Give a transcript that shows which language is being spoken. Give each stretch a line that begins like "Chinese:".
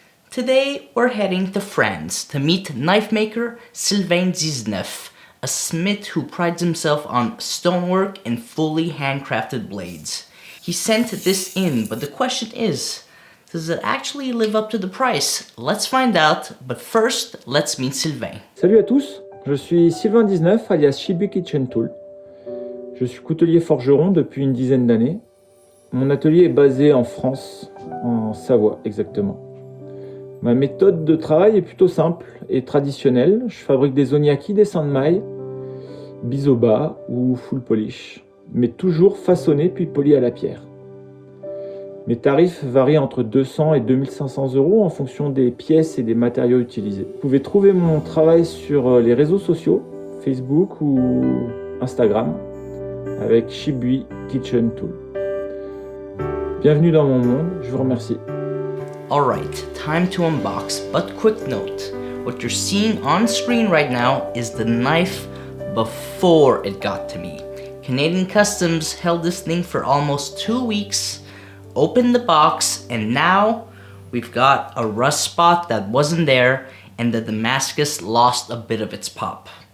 English: Today we're heading to France to meet knife maker Silvain Dixneuf, a smith who prides himself on stonework and fully handcrafted blades. He sent this in, but the question is, does it actually live up to the price? Let's find out, but first, let's meet Silvain.
French: Salut à tous, je suis Silvain Dixneuf alias Shibui Kitchen Tool. Je suis coutelier forgeron depuis une dizaine d'années. Mon atelier est basé en France, en Savoie exactement. Ma méthode de travail est plutôt simple et traditionnelle. Je fabrique des oniaki, des sandmailles, biseau-bas ou full polish, mais toujours façonnés puis polis à la pierre. Mes tarifs varient entre 200 et 2500 € en fonction des pièces et des matériaux utilisés. Vous pouvez trouver mon travail sur les réseaux sociaux, Facebook ou Instagram, avec Shibui Kitchen Tool. Bienvenue dans mon monde, je vous remercie.
English: Alright, time to unbox, but quick note, what you're seeing on screen right now is the knife before it got to me. Canadian Customs held this thing for almost 2 weeks, opened the box, and now we've got a rust spot that wasn't there and the Damascus lost a bit of its pop.